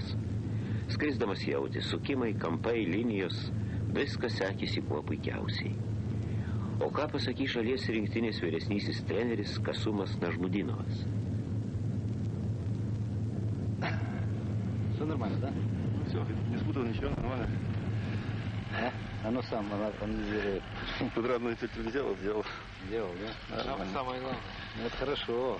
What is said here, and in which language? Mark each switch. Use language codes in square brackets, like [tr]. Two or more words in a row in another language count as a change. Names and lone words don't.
[lt] Skrisdamas jautė sukimai, kampai, linijos, viskas sekėsi kuo puikiausiai. O ką pasakys šalies rinktinės vyresnysis treneris Kasumas Нажмудиновas? [ru] Все нормально, да? Все, не спутал ничего, нормально. Оно сам анализирует. Тут родной фильтр сделал. Сделал, да? Самое главное. Ну, это хорошо.